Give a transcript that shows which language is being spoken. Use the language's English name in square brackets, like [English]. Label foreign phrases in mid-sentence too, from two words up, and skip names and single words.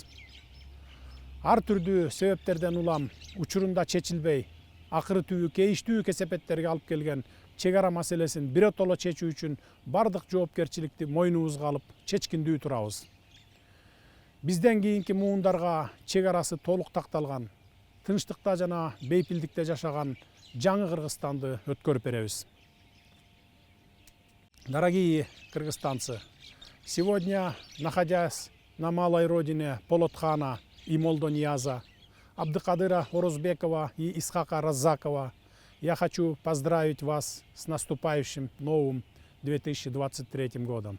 [Kyrgyz] Ар түрдүү себептерден улам учурунда чечилбей, акыры түбү кейиштүү кесепеттерге алып келген чек ара маселесин биротоло чечүү үчүн бардык жоопкерчиликти мойнубузга алып чечкиндүү турабыз. Бизден кийинки муундарга чек арасы толук такталган, тынчтыкта жана бейпилдикте жашаган жаңы Кыргызстанды өткөрүп беребиз. [Russian] Дорогие кыргызстанцы, сегодня, находясь на малой родине Полотхана и Молдонияза, Абдыкадыра Орозбекова и Исхака Раззакова, я хочу поздравить вас с наступающим новым 2023 годом.